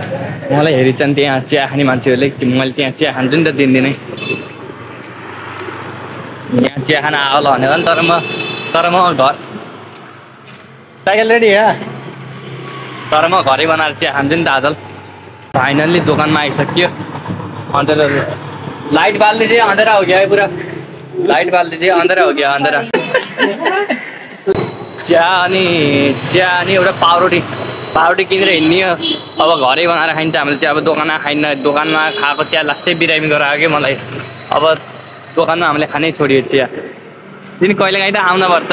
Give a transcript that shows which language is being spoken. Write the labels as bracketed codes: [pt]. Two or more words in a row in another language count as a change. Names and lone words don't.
[ne] मलाई हेरिन्छन् त्यहाँ चिया खाने मान्छेहरूले, मैले त्यहाँ चिया खान्छु नि त दिनदिनै। यहाँ चिया खाना आउला भनेर नि, तर म घर साइकल रेडी हो, तर म घरै बनाएर चिया खान्छु नि त आज। फाइनल्ली दोकानमा आइसक्यो। [hi] अँधेरा लाइट बाल दीजिए, अँधेरा हो गया है पूरा। लाइट बाल दीजिए, अँधेरा हो गया अँधेरा। [ne] चिया अनि एउटा पाउरोटी किनेर हिँड्ने। अब घरै बनाएर खाइन्छ हामीले चाहिँ। अब दोकानमा खाइन्न, दोकानमा खाएको चिया लास्टै बिरामी गरेर आयो कि मलाई। अब दोकानमा हामीले खानै छोडियो चिया। दिन कहिलेकाहीँ त आउनुपर्छ।